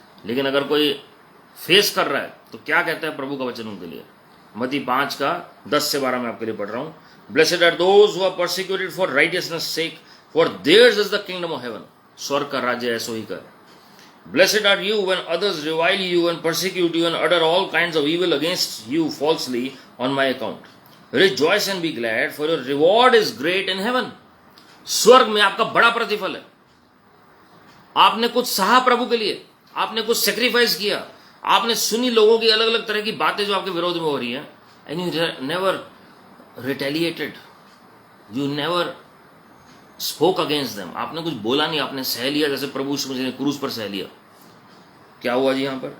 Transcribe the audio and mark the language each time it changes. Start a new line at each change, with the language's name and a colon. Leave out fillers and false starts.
Hindi: लेकिन अगर कोई फेस कर रहा है तो क्या कहता है प्रभु का वचन उनके लिए? मत्ती 5:10 से 12 मैं आपके लिए पढ़ रहा हूँ।
English: Blessed are those who are persecuted for righteousness sake, for theirs is the kingdom of heaven.
Hindi: स्वर्ग का राज्य ऐसो ही का।
English: Blessed are you when others revile you and persecute you and utter all kinds of evil against you falsely on my account. Rejoice and be glad, for your reward is great in heaven.
Hindi: स्वर्ग में आपका बड़ा प्रतिफल है। आपने कुछ सहा प्रभु के लिए, आपने कुछ सेक्रीफाइस किया, आपने सुनी लोगों की अलग अलग तरह की बातें जो आपके विरोध में हो रही हैं,
English: and you never retaliated, you never spoke against them,
Hindi: आपने कुछ बोला नहीं, आपने सह लिया जैसे प्रभु यीशु मसीह ने क्रूस पर सह लिया। क्या हुआ जी यहां पर?